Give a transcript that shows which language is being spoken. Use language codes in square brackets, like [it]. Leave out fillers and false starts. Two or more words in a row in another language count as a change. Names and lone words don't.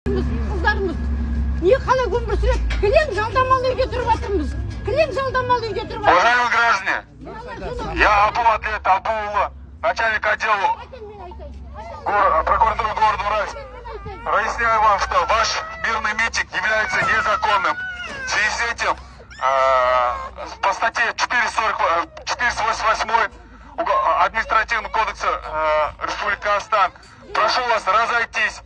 [kk] жастарымыз, қыздарымыз не қалай өмір сүреді? Кілең жалдамалы үйде тұрып жатырмыз. Кілең жалдамалы үйде тұрып жатырмыз. [ru] Уважаемые граждане, я Абу-Атлет Абула, начальник отдела прокуратуры города Уральск. Разъясняю вам, что ваш мирный митинг является незаконным. В связи с этим по статье 488 Административного кодекса Республики Казахстан прошу вас разойтись.